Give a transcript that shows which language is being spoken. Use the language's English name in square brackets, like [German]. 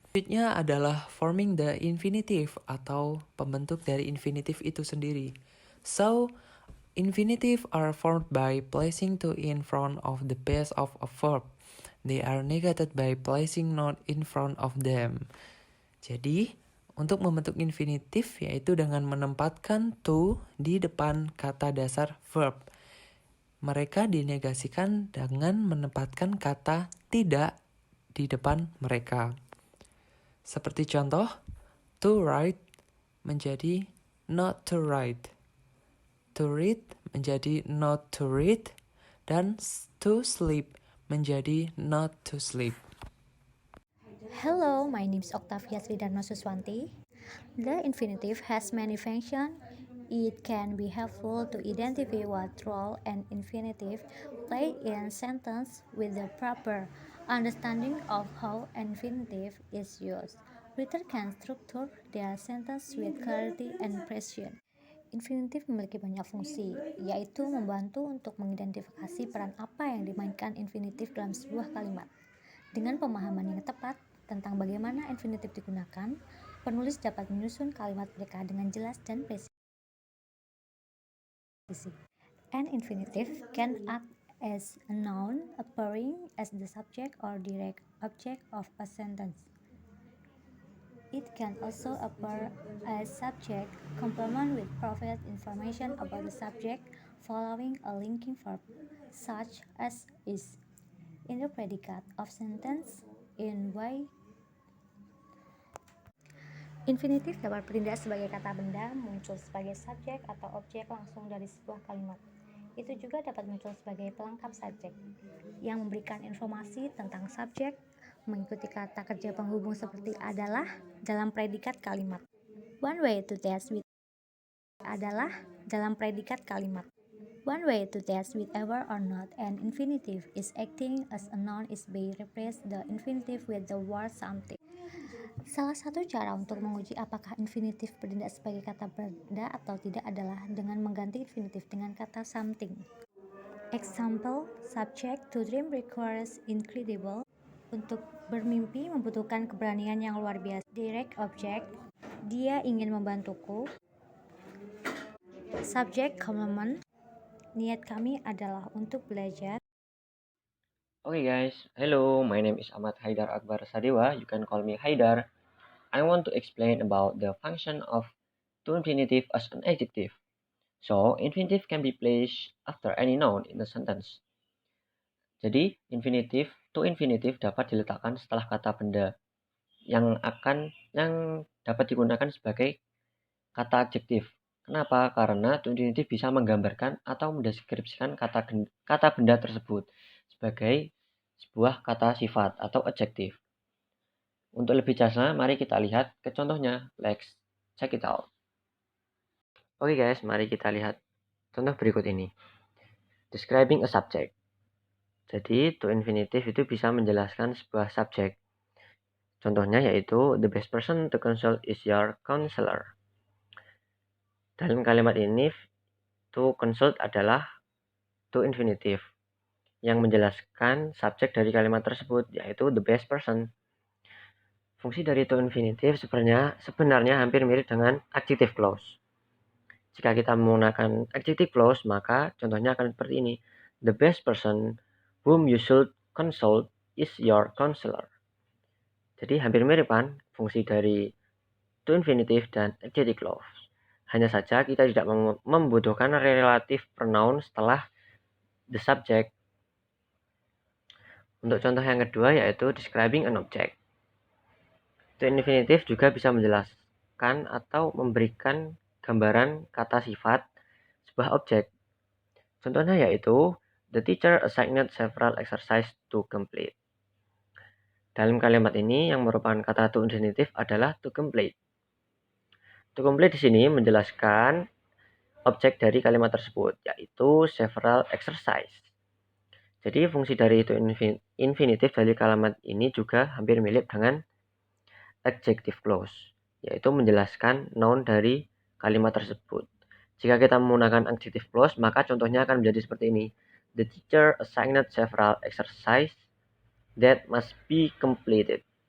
[Indonesian] Selanjutnya adalah [English] forming the infinitive [Indonesian] atau pembentuk dari infinitif itu sendiri. [English] So, infinitive are formed by placing to in front of the base of a verb. They are negated by placing not in front of them. [Indonesian] Jadi, untuk membentuk infinitif yaitu dengan menempatkan to di depan kata dasar verb. Mereka dinegasikan dengan menempatkan kata tidak di depan mereka. Seperti contoh, [English] to write menjadi not to write. To read menjadi not to read. Dan to sleep menjadi not to sleep. Hello, my name is Octavia Sridarno Suswanti. The infinitive has many functions. It can be helpful to identify what role an infinitive plays in a sentence with the proper understanding of how an infinitive is used. Writers can structure their sentence with clarity and precision. [Indonesian] Infinitif memiliki banyak fungsi, yaitu membantu untuk mengidentifikasi peran apa yang dimainkan infinitif dalam sebuah kalimat. Dengan pemahaman yang tepat tentang bagaimana infinitif digunakan, penulis dapat menyusun kalimat mereka dengan jelas dan presisi. [English] An infinitive can act as a noun appearing as the subject or direct object of a sentence. It can also appear as subject complement with provide information about the subject following a linking verb, such as is, in the predicate of sentence in way. [Indonesian] Infinitif dapat bertindak sebagai kata benda, muncul sebagai subjek atau objek langsung dari sebuah kalimat. Itu juga dapat muncul sebagai pelengkap subjek yang memberikan informasi tentang subjek, mengikuti kata kerja penghubung seperti adalah dalam predikat kalimat. [English] One way to test with [Indonesian] adalah dalam predikat kalimat. [English] One way to test whether or not an infinitive is acting as a noun is by replace the infinitive with the word something. [Indonesian] Salah satu cara untuk menguji apakah infinitif bertindak sebagai kata benda atau tidak adalah dengan mengganti infinitif dengan kata something. [English] Example, subject to dream requires incredible. [Indonesian] Untuk bermimpi membutuhkan keberanian yang luar biasa. [English] Direct object, [Indonesian] dia ingin membantuku. [English] Subject complement, [Indonesian] niat kami adalah untuk belajar. [English] Okay guys, hello, my name is Ahmad Haidar Akbar Sadewa, you can call me Haidar. I want to explain about the function of to infinitive as an adjective. So, infinitive can be placed after any noun in a sentence. [Indonesian] Jadi, to infinitive dapat diletakkan setelah kata benda yang dapat digunakan sebagai kata adjektif. Kenapa? Karena to infinitive bisa menggambarkan atau mendeskripsikan kata benda tersebut sebagai sebuah kata sifat atau adjektif. Untuk lebih jelasnya, mari kita lihat ke contohnya. [English] Let's check it out. [Indonesian] Oke guys, mari kita lihat contoh berikut ini. [English] Describing a subject. [Indonesian] Jadi, to infinitive itu bisa menjelaskan sebuah subjek. Contohnya yaitu, [English] the best person to consult is your counselor. [Indonesian] Dalam kalimat ini, to consult adalah to infinitive yang menjelaskan subjek dari kalimat tersebut, yaitu the best person. Fungsi dari to infinitive sebenarnya hampir mirip dengan adjective clause. Jika kita menggunakan adjective clause, maka contohnya akan seperti ini. [English] The best person whom you should consult is your counselor. [Indonesian] Jadi hampir mirip kan fungsi dari to infinitive dan adjective clause. Hanya saja kita tidak membutuhkan relative pronoun setelah the subject. Untuk contoh yang kedua yaitu [English] describing an object. [Indonesian] To infinitive juga bisa menjelaskan atau memberikan gambaran kata sifat sebuah objek. Contohnya yaitu [English] the teacher assigned several exercises to complete. [Indonesian] Dalam kalimat ini yang merupakan kata to infinitive adalah to complete. To complete di sini menjelaskan objek dari kalimat tersebut yaitu several exercise. Jadi fungsi dari to infinitive dari kalimat ini juga hampir mirip dengan adjective clause, yaitu menjelaskan noun dari kalimat tersebut. Jika kita menggunakan adjective clause, maka contohnya akan menjadi seperti ini. [English] The teacher assigned several exercise that must be completed.